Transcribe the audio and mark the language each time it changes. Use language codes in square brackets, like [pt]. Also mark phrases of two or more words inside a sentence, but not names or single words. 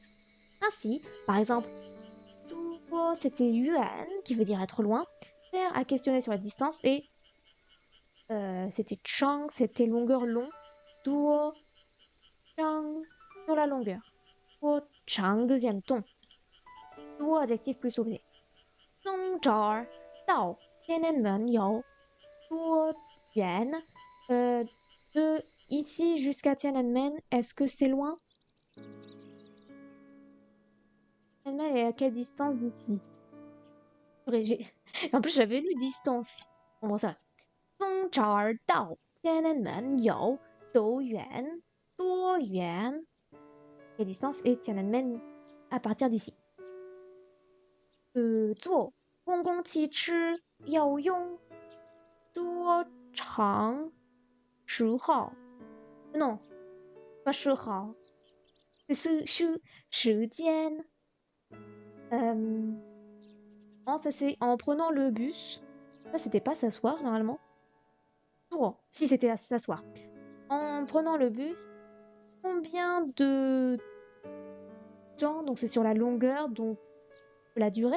[fr] Ainsi, par exemple, duo c'était yuan, qui veut dire être loin, faire à questionner sur la distance et c'était chang, c'était longueur long, [zh] 多长 [fr] sur la longueur. [zh] 多长 [fr] deuxième 动 多 adjectif plus objet [zh] 从这儿到天安门有多远 [fr] de ici jusqu'à Tiananmen, est-ce que c'est loin? Tiananmen est à quelle distance d'ici? Purée, en plus, j'avais lu distance. Bon, ça va. [zh] 从这儿到天安门有多远？多远 [fr] Quelle distance est Tiananmen à partir d'ici? [zh] 坐公共汽车要用多长时号 [fr] ？Non, pas 时号， [zh] 是时间。 [fr] Non, ça c'est en prenant le bus. Ça c'était pas s'asseoir normalement. Si c'était s'asseoir. En prenant le bus, combien de temps? Donc c'est sur la longueur, donc la durée?